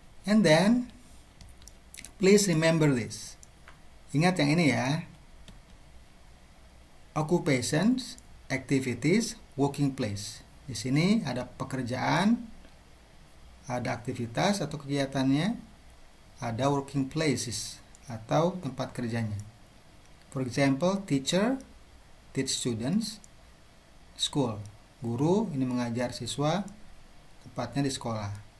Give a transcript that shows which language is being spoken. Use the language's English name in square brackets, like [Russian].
[English] And then, please remember this. [Indonesian] Ingat yang ini ya. [English] Occupations, activities, working place. [Indonesian] Di sini ada pekerjaan, ada aktivitas atau kegiatannya, ada [English] working places [Indonesian] atau tempat kerjanya. [English] For example, teacher teach students, school. [Indonesian] Guru ini mengajar siswa, tepatnya di sekolah.